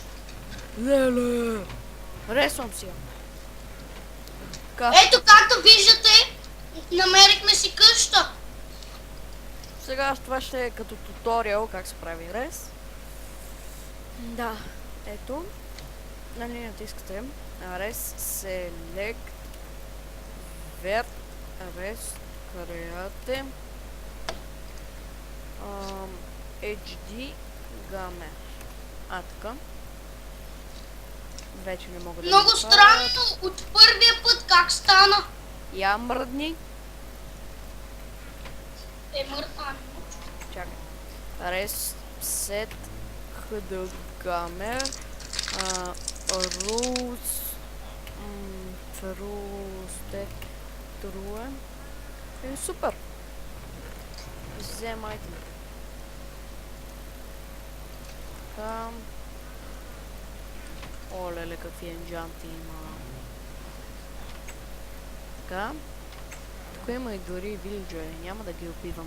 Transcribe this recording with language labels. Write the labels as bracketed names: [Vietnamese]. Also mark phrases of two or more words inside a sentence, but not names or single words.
[Bulgarian] Леле! Ресвам си я. Така, Ето, както виждате, намерихме си къща. сега това ще е като туториал как се прави рез. Да, ето. Нали натискате рез, [English] select, vert, rez, create, HD, gamer. [Bulgarian] Така. Вече не мога да... Много странно, от първия път как стана. Я мръдни. Мъртва. Чакай. [English] Rez, set, hd, gamer, rules, true. [Bulgarian] Супер. Взем айтем. Там. Оле, какви енджанти има. Така. Тук има и дори вилиджери, няма да ги убиваме.